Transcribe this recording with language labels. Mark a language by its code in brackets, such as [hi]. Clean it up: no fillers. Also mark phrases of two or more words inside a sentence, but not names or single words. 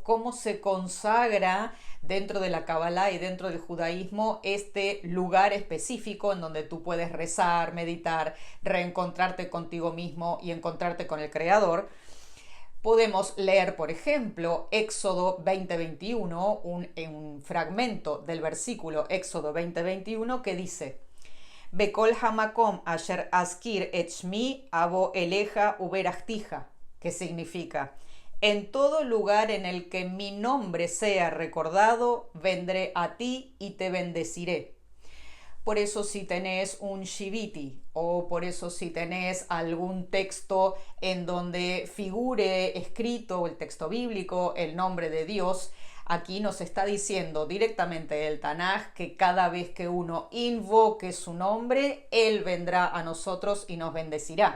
[es] ¿Cómo se consagra dentro de la Kabbalah y dentro del judaísmo este lugar específico en donde tú puedes rezar, meditar, reencontrarte contigo mismo y encontrarte con el Creador? Podemos leer, por ejemplo, Éxodo 20:21, un fragmento del versículo Éxodo 20:21 que dice: [he] בכל המקום אשר אזכיר את שמי אבוא אליך וברכתיך, [es] que significa: en todo lugar en el que mi nombre sea recordado, vendré a ti y te bendeciré. Por eso si tenés un shiviti o por eso si tenés algún texto en donde figure escrito el texto bíblico, el nombre de Dios, aquí nos está diciendo directamente el Tanaj que cada vez que uno invoque su nombre, Él vendrá a nosotros y nos bendecirá.